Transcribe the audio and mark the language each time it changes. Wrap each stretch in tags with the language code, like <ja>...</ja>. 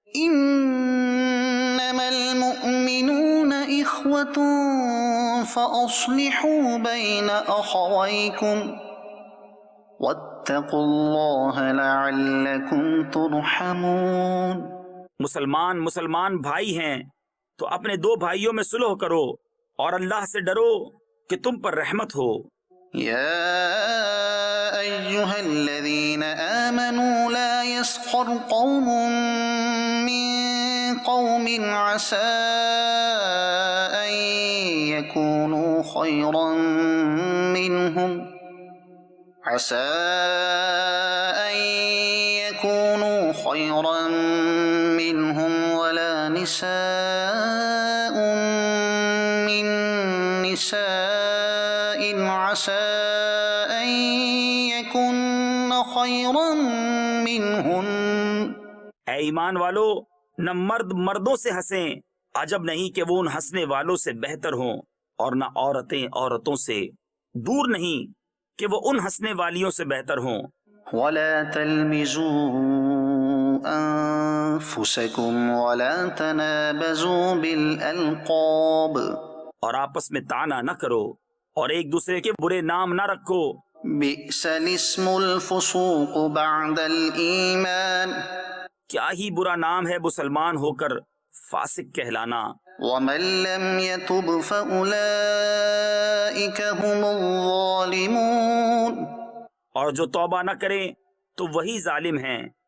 <ar>إِنَّمَا الْمُؤْمِنُونَ إِخْوَةٌ فَأَصْلِحُوا بَيْنَ أَخَوَيْكُمْ وَاتَّقُوا اللَّهَ لَعَلَّكُمْ تُرْحَمُونَ،</ar> <ur>مسلمان بھائی ہیں تو اپنے دو بھائیوں میں صلح کرو اور اللہ سے ڈرو کہ تم پر رحمت ہو۔</ur> <ar>يا أيها الذين آمنوا لا يسخر قوم من قوم عسى أن يكونوا خيرا منهم ولا نساء من نساء عسى أن يكن خيرا منهن۔</ar> <ur>اے ایمان والو، نہ مرد مردوں سے ہنسیں، عجب نہیں کہ وہ ان ہنسنے والوں سے بہتر ہوں، اور نہ عورتیں عورتوں سے، دور نہیں کہ وہ ان ہنسنے والیوں سے بہتر ہوں۔</ur> <ar>ولا تلمزوا أنفسكم ولا تنابزوا بالألقاب،</ar> <ur>اور آپس میں طعنہ نہ کرو اور ایک دوسرے کے برے نام نہ رکھو۔</ur> <ar>بئس الاسم الفسوق بعد الإيمان،</ar> <ur>کیا ہی برا نام ہے مسلمان ہو کر فاسق کہلانا۔</ur> <ar>ومن لم يتب فأولئك هم الظالمون،</ar> <ur>اور جو توبہ نہ کریں تو وہی ظالم ہیں۔</ur>